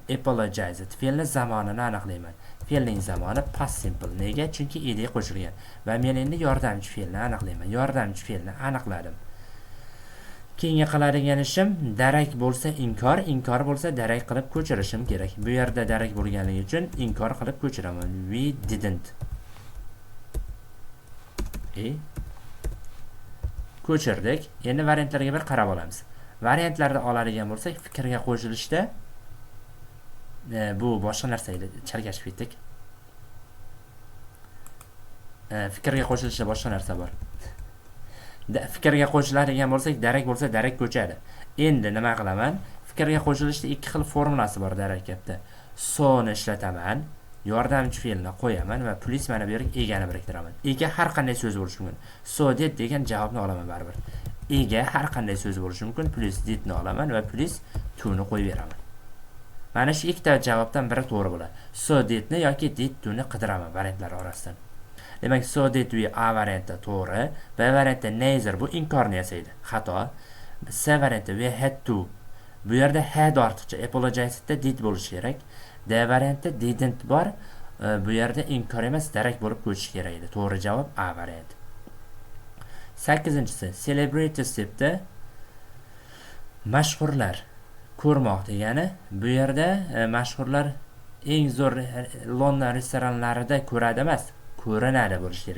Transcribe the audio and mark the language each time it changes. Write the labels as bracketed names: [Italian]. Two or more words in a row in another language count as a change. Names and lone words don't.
[Uzbek] Apologized fe'lni zamonini aniqlayman. Fe'lning zamoni [English] past simple. [Uzbek] Nega? Chunki ed qo'shilgan. Va men endi yordamchi fe'lni aniqlayman. Yordamchi fe'lni aniqladim. Keyingi qiladigan ishim darak bo'lsa inkor, inkor bo'lsa darak qilib ko'chirishim kerak. Bu yerda darak bo'lganligi uchun inkor qilib ko'chiraman. [English] We didn't. [Uzbek] Ko'chirdik. Endi variantlarga bir qarab olamiz. Variantlarda oladigan bo'lsak, fikrga qo'shilishda bu boshqa narsa edi, chalkashib ketdik. Fikrga qo'shilishda boshqa narsa bor. Fikrga qo'shiladigan bo'lsak, darak bo'lsa darak ko'chadi. Endi nima qilaman? Fikrga qo'shilishda ikki xil formulasi bor darak gapda. So'ni ishlataman, yordamchi fe'lni qo'yaman va plus mana bu yerga egani biriktiraman. Ega har qanday so'z bo'lishi mumkin. [English] So did [Uzbek] degan javobni olaman baribir. Ega har qanday so'z bo'lishi mumkin, plus didni olaman va plus to ni qo'yib beraman. Mana shu ikkita javobdan biri to'g'ri bo'ladi. [English] So didni [Uzbek] yoki [English] did to [Uzbek] ni qidiraman variantlar orasidan. Demak, [English] so did we [Uzbek] A variantda to'g'ri, B variantda neither bu inkorni yasaydi, xato. [English] C variantda we had to. [Uzbek] Bu yerda had ortiqcha, apologizedda did bo'lishi kerak. D variantda didn't bor, bu yerda inkor emas, darak bo'lib ko'chishi kerak edi. To'g'ri javob A variant. 8-si celebrities debdi. Mashhurlar ko'rmoq degani, bu yerda mashhurlar eng zo'r London restoranlarida ko'radi emas, ko'rinadi bo'lishi kerak.